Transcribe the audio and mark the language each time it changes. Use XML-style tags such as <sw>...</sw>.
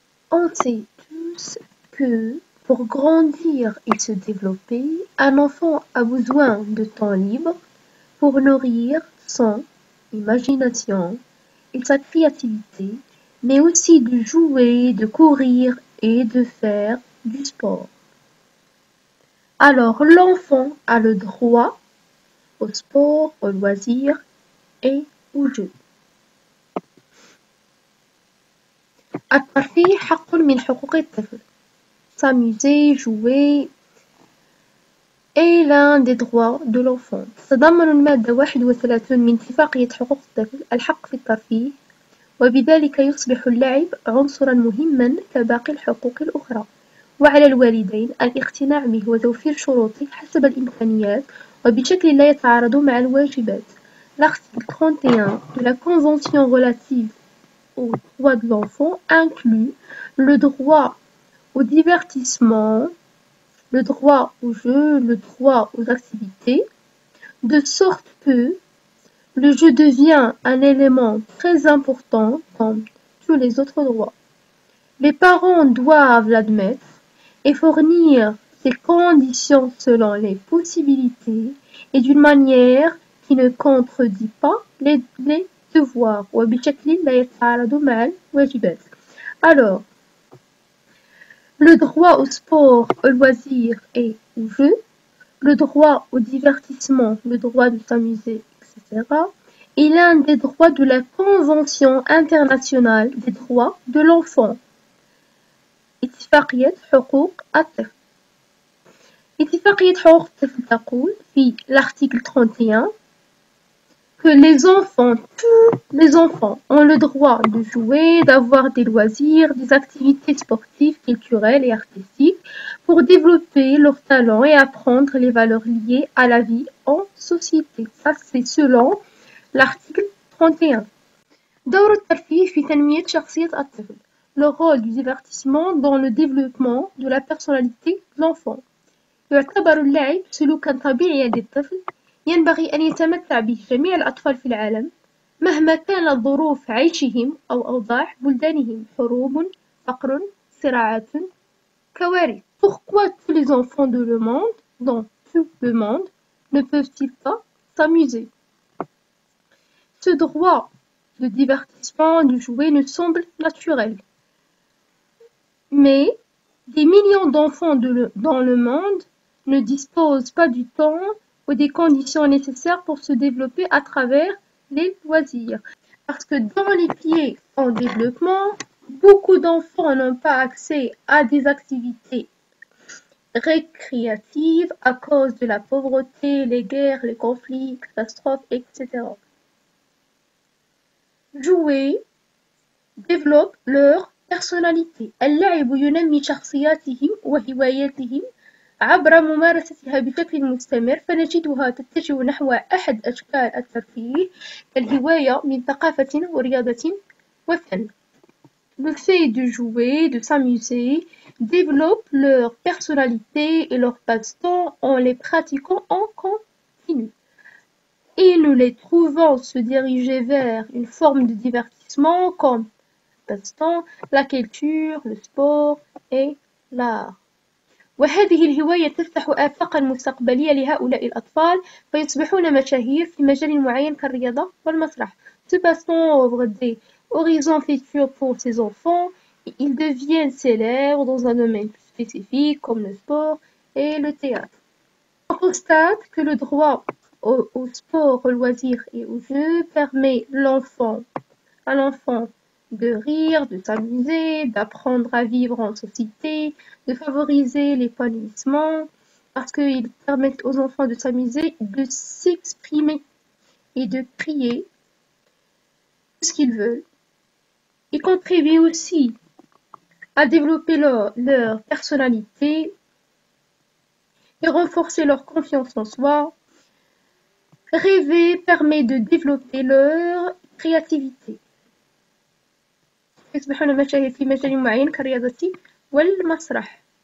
<fr>On sait tous que pour grandir et se développer, un enfant a besoin de temps libre pour nourrir son imagination et sa créativité, mais aussi de jouer, de courir et de faire du sport. Alors l'enfant a le droit au sport, au loisir et au jeu.</fr> <ar>الترفيه حق من حقوق الطفل.</ar> <fr>S'amuser, jouer est l'un des droits de l'enfant.</fr> <ar>تتضمن المادة 31 من اتفاقية حقوق الطفل الحق في الترفيه، وبذلك يصبح اللعب عنصرا مهما كباقي الحقوق الأخرى، وعلى الوالدين الاقتناع به وتوفير شروطه حسب الإمكانيات وبشكل لا يتعارض مع الواجبات.</ar> <fr>L'article 31 de la Convention relative aux droits de l'enfant inclut le droit au divertissement, le droit au jeu, le droit aux activités, de sorte que le jeu devient un élément très important comme tous les autres droits. Les parents doivent l'admettre et fournir ces conditions selon les possibilités et d'une manière qui ne contredit pas les devoirs.</fr> <ar>وبشكل لا يتعارض مع الواجبات.</ar> <fr>Alors, le droit au sport, au loisir et au jeu, le droit au divertissement, le droit de s'amuser, etc., est l'un des droits de la Convention internationale des droits de l'enfant.</fr> <ar>اتفاقية حقوق الطفل. اتفاقية حقوق الطفل تقول في</ar> <fr>l'article 31 que les enfants, tous les enfants, ont le droit de jouer, d'avoir des loisirs, des activités sportives, culturelles et artistiques pour développer leurs talents et apprendre les valeurs liées à la vie en société. Ça, c'est selon l'article 31.</fr> <ar>دور الترفيه في تنمية شخصية الطفل.</ar> <fr>Le rôle du divertissement dans le développement de la personnalité de l'enfant.</fr> <ar>يعتبر اللعب سلوكا طبيعيا للطفل ينبغي أن يتمتع به جميع الأطفال في العالم مهما كانت ظروف عيشهم أو أوضاع بلدانهم، حروب، فقر، صراعات، كوارث.</ar> <fr>Pourquoi tous les enfants de le monde, dans tout le monde, ne peuvent-ils pas s'amuser? Ce droit de divertissement, de jouer, nous semble naturel. Mais des millions d'enfants dans le monde ne disposent pas du temps ou des conditions nécessaires pour se développer à travers les loisirs. Parce que dans les pays en développement, beaucoup d'enfants n'ont pas accès à des activités récréatives à cause de la pauvreté, les guerres, les conflits, les catastrophes, etc. Jouer développe leur personnalité.</fr> <ar>اللعب ينمي شخصياتهم وهواياتهم عبر ممارستها بشكل مستمر، فنجدها تتجه نحو أحد أشكال الترفيه كالهواية من ثقافة ورياضة وفن.</ar> <fr>Le fait de jouer, de s'amuser, développe leur personnalité et leur passe-temps en les pratiquant en continu. Et nous les trouvons se diriger vers une forme de divertissement comme passe-temps, la culture, le sport et l'art.</fr> <ar>وهذه الهواية تفتح آفاقا مستقبلية لهؤلاء الأطفال فيصبحون مشاهير في مجال معين كالرياضة والمسرح.</ar> <fr>Ce passe-temps ouvre des horizons futurs pour ces enfants et ils deviennent célèbres dans un domaine spécifique comme le sport et le théâtre. On constate que le droit au sport, au loisir et au jeu permet à l'enfant de rire, de s'amuser, d'apprendre à vivre en société, de favoriser l'épanouissement, parce qu'ils permettent aux enfants de s'amuser, de s'exprimer et de crier ce qu'ils veulent. Ils contribuent aussi à développer leur personnalité et renforcer leur confiance en soi. Rêver permet de développer leur créativité.</fr> <ar>يصبحون مشاهير في مجال معين كالرياضة والمسرح.</ar>